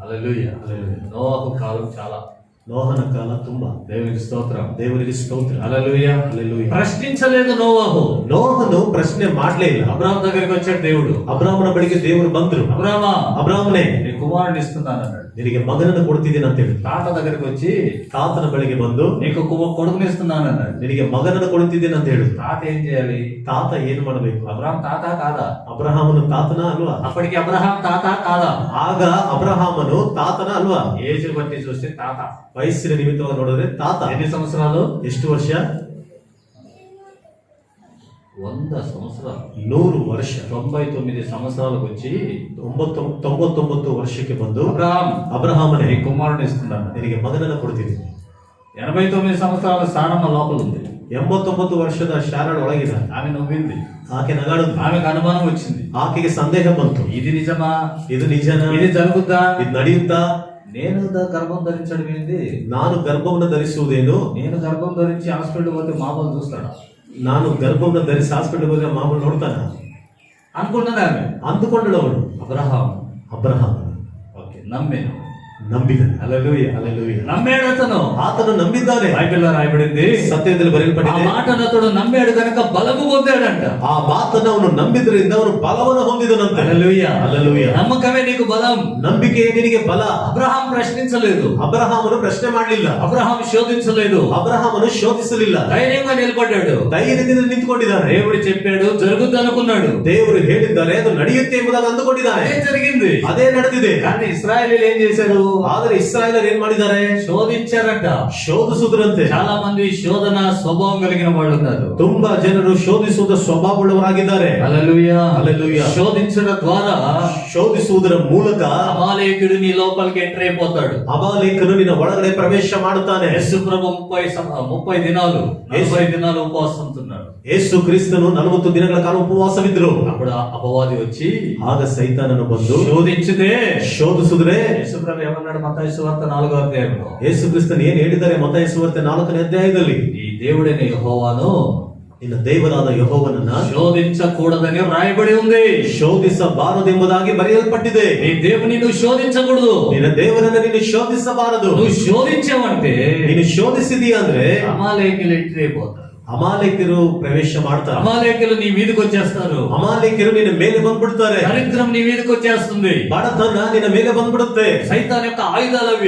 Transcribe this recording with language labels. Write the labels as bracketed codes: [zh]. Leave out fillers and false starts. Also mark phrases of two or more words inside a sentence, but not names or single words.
[te] హల్లెలూయా. హల్లెలూయా. నోహు కాలం చాలా [kn] ನೋಹನ ಕಾಲ ತುಂಬಾ. [te] దేవునికి స్తోత్రం. [kn] ದೇವರಿಗೆ ಸ್ತೋತ್ರ. [te] హల్లెలూయా. హల్లెలూయా. ప్రశ్నించలేదు నోవాహు. [kn] ನೋಹನು ಪ್ರಶ್ನೆ ಮಾಡ್ಲೇ ಇಲ್ಲ. [te] అబ్రాహాం దగ్గరికి వచ్చాడు దేవుడు. [kn] ಅಬ್ರಾಮನ ಬಳಿಗೆ ದೇವರು ಬಂದ್ರು. ಅಬ್ರಾಮನೇ, [te] నీ కుమారుని ఇస్తున్నాను అన్నాడు. [kn] ನಿನಗೆ ಮಗನನ್ನು ಕೊಡ್ತಿದ್ದೀನಿ ಅಂತ ಹೇಳಿ [te] తాత దగ్గరికి వచ్చి [kn] ತಾತನ ಬಳಿಗೆ ಬಂದು [te] నీకు కొడుకుని ఇస్తున్నాను అన్నాడు. [kn] ನಿನಗೆ ಮಗನನ್ನು ಕೊಡ್ತಿದ್ದೀನಿ ಅಂತ ಹೇಳು. [te] తాత ఏం చేయాలి? [kn] ತಾತ ಏನ್ ಮಾಡಬೇಕು? [te] అబ్రాహాం తాత కాదా? [kn] ಅಬ್ರಹಾಮನು ತಾತನ ಅಲ್ವಾ? [te] అప్పటికి అబ్రహాం తాత కాదా? [kn] ಆಗ ಅಬ್ರಹಾಮನು ತಾತನ ಅಲ್ವಾ? [te] ఏజ్ బట్టి చూస్తే తాత. [kn] ವಯಸ್ಸಿನ ನಿಮಿತ್ತವಾಗಿ ನೋಡಿದ್ರೆ ತಾತ. [te] ఎన్ని సంవత్సరాలు? [kn] ಎಷ್ಟು ವರ್ಷ? [te] 100 సంవత్సరాలు. [kn] 100 ವರ್ಷ. [te] 99 సంవత్సరాలకు వచ్చి [kn] 99 ವರ್ಷಕ್ಕೆ ಬಂದು [te] అబ్రహాముని [kn] ಅಬ್ರಹಾಮನೇ, [te] కుమారుని ఇస్తున్నాను. [kn] ನಿನಗೆ ಮಗನನ್ನು ಕೊಡ್ತೀನಿ. [te] 89 సంవత్సరాల స్థానం లోపల ఉంది. [kn] 89 ವರ್ಷದ ಶಾರಣ ಒಳಗಿದ. [te] ఆమె నవ్వింది. [kn] ಆಕೆ ನಗಾಡುದು. [te] ఆమెకు అనుమానం వచ్చింది. [kn] ಆಕೆಗೆ ಸಂದೇಹ ಬಂತು. [te] ఇది నిజమా? [kn] ಇದು ನಿಜನಾ? [te] ఇది జరుగుద్దా? [kn] ಇದು ನಡೆಯುತ್ತಾ? [te] నేను గర్భం ధరించడం ఏంది? [kn] ನಾನು ಗರ್ಭವನ್ನು ಧರಿಸುವುದೇನು? [te] నేను గర్భం ధరించి హాస్పిటల్ పోతే మామూలు చూస్తాడా? [kn] ನಾನು ಗರ್ಭವನ್ನು ಧರಿಸಿ ಹಾಸ್ಪಿಟಲ್ ಹೋದ್ರೆ ಮಾಮೂಲು ನೋಡ್ತಾನ [te] అనుకున్నది ఆమె. [kn] ಅಂದುಕೊಂಡಳು ಅವಳು. ಅಬ್ರಹಾಮ [te] ఓకే, నమ్మాను. [kn] ನಂಬಿದನು. [te] హల్లెలూయా. [kn] ಹಲ್ಲೆಲೂಯಾ. [te] నమ్మాడు అతను. [kn] ಆತನು ನಂಬಿದ್ದಾನೆ. [te] బైబిల్లో రాయబడింది, [kn] ಸತ್ಯದಲ್ಲಿ [te] ఆ [kn] ಬರೆಯಲ್ಪಟ್ಟಿದೆ, [te] మాటను అతడు నమ్మాడు కనుక బలము పొందాడంట. [kn] ಆ ಮಾತನ್ನು ಅವನು ನಂಬಿದ್ರಿಂದ ಅವನು ಬಲವನ್ನು ಹೊಂದಿದನಂತೆ. [te] హల్లెలూయా. [kn] ಹಲ್ಲೆಲೂಯಾ. [te] నమ్మకమే నీకు బలం. [kn] ನಂಬಿಕೆ ನಿನಗೆ ಬಲ. [te] అబ్రహాం ప్రశ్నించలేదు. [kn] ಅಬ್ರಹಾಮನು ಪ್ರಶ್ನೆ ಮಾಡಲಿಲ್ಲ. [te] అబ్రహాం శోధించలేదు. [kn] ಅಬ್ರಹಾಮನು ಶೋಧಿಸಲಿಲ್ಲ. [te] ధైర్యంగా నిలబడ్డాడు. [kn] ಧೈರ್ಯದಿಂದ ನಿಂತುಕೊಂಡಿದ್ದಾನೆ. [te] దేవుడు చెప్పాడు, జరుగుద్ది అనుకున్నాడు. [kn] ದೇವರು ಹೇಳಿದ್ದಾರೆ, ಅದು ನಡೆಯುತ್ತೆ ಎಂಬುದಾಗಿ ಅಂದುಕೊಂಡಿದ್ದಾನೆ. [te] అదే జరిగింది. [kn] ಅದೇ ನಡೆದಿದೆ. [te] కానీ ఇశ్రాయేలీయులు ఏం చేశారు? [kn] ಆದರೆ ಇಸ್ರಾಯೇಲರು ಏನ್ ಮಾಡಿದ್ದಾರೆ? [te] శోధించారట. [kn] ಶೋಧಿಸುವುದರಂತೆ. [te] చాలా మంది శోధన స్వభావం కలిగిన వాళ్ళు ఉన్నారు. [kn] ತುಂಬಾ ಜನರು ಶೋಧಿಸುವುದ ಸ್ವಭಾವವುಳ್ಳವರಾಗಿದ್ದಾರೆ. [te] హల్లెలూయా. హల్లెలూయా. శోధించడం ద్వారా [kn] ಶೋಧಿಸುವುದರ ಮೂಲಕ [te] అమాలేకుడు నీ లోపలికి ఎంటర్ అయిపోతాడు. [kn] ಅಮಾಲೇಕನು ನಿನ್ನ ಒಳಗಡೆ ಪ್ರವೇಶ ಮಾಡುತ್ತಾನೆ. [te] యేసు ప్రభు 30 దినాలు 40 దినాలు ఉపవాసం ఉంటున్నాడు. [kn] ಯೇಸು ಕ್ರಿಸ್ತನು 40 ದಿನಗಳ ಕಾಲ ಉಪವಾಸವಿದ್ರು. [te] అప్పుడు అపవాది వచ్చి [kn] ಆಗ ಸೈತಾನನು ಬಂದು [te] శోధించితే [kn] ಶೋಧಿಸಿದ್ರೆ [te] యేసు ప్రభు ఏమన్నాడు? మత్తయి సువార్త 4వ అధ్యాయంలో, [kn] ಯೇಸು ಕ್ರಿಸ್ತನ್ ಏನ್ ಹೇಳಿದ್ದಾರೆ? ಮತ್ತಾಯ ಸುವಾರ್ತೆ 4ನೇ ಅಧ್ಯಾಯದಲ್ಲಿ, [te] ఈ దేవుడైన యెహోవాను [kn] ನಿನ್ನ ದೇವರಾದ ಯೆಹೋವನನ್ನ [te] శోధించకూడదని రాయబడి ఉంది. [kn] ಶೋಧಿಸಬಾರದೆಂಬುದಾಗಿ ಬರೆಯಲ್ಪಟ್ಟಿದೆ. [te] నీ దేవుని నువ్వు శోధించకూడదు. [kn] ನಿನ್ನ ದೇವರನ್ನ ನೀನು ಶೋಧಿಸಬಾರದು. [te] నువ్వు శోధించావంటే [kn] ನೀನು ಶೋಧಿಸಿದೀಯ ಅಂದ್ರೆ [te] అమాలేకులు ఎంటర్ అయిపోతారు. [kn] ಅಮಾಲೇಕರು ಪ್ರವೇಶ ಮಾಡ್ತಾರೆ. [te] అమాలేకులు నీ మీదకి వచ్చేస్తారు. [kn] ಅಮಾಲೇಕರು ನಿನ್ನ ಮೇಲೆ ಬಂದ್ಬಿಡ್ತಾರೆ. [te] దరిద్రం నీ మీదకి వచ్చేస్తుంది. [kn] ಬಡತನ ನಿನ್ನ ಮೇಲೆ ಬಂದ್ಬಿಡುತ್ತೆ. [te] సైతాన్ యొక్క ఆయుధాలు అవి.